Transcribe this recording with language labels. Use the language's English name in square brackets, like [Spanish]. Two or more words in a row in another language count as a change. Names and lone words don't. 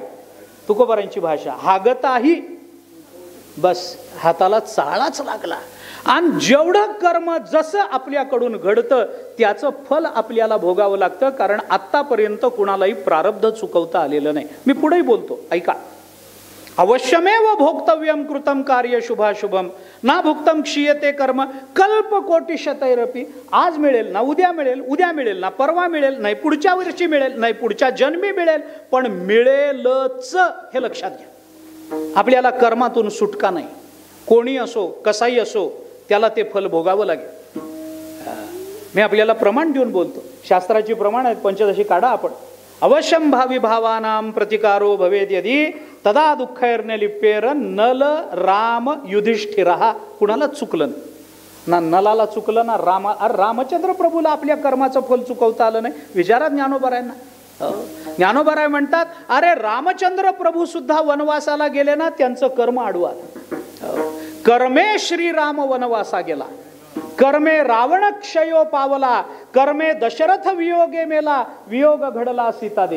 [Marathi] तुकोबारांची भाषा हागताही, बस हाताला चाळाच लागला. आणि जेवढं कर्म जसं आपल्याकडून घडतं त्याचं फल आपल्याला भोगावं लागतं. कारण आतापर्यंत कुणालाही प्रारब्ध चुकवता आलेलं नाही. मी पुढेही बोलतो, ऐका. [Sanskrit] अवश्यमेव भोक्तव्यम कृतम कार्य शुभाशुभम ना भुक्तम क्षीयते कर्म कल्प कोटिशतैरपी. [Marathi] आज मिळेल ना उद्या मिळेल, उद्या मिळेल ना परवा मिळेल, नाही पुढच्या वर्षी मिळेल, नाही पुढच्या जन्मी मिळेल, पण मिळेलच हे लक्षात घ्या. आपल्याला कर्मातून सुटका नाही. कोणी असो, कसाही असो, त्याला ते फल भोगावं लागेल. मी आपल्याला प्रमाण देऊन बोलतो. शास्त्राची प्रमाण आहेत, पंचदशी काढा आपण. [Sanskrit] अवश्यम भावी भावानां प्रतिकारो भवेद यदि तदा दुःखैर्न लिप्येर नल राम युधिष्ठिरः. [Marathi] कुणाला चुकलं ना, नलाला चुकलं ना रामचंद्र प्रभूला आपल्या कर्माचं फल चुकवता आलं नाही. विचारा ज्ञानोबारायांना. ज्ञानोबाराय म्हणतात, अरे रामचंद्र प्रभू सुद्धा वनवासाला गेले ना, त्यांचं कर्म आडवा. कर्मे श्रीराम वनवासा गेला, कर्मे रावण क्षयो पावला, कर्मे दशरथ वियोगे मेला, वियोग घडला सीतादेवी.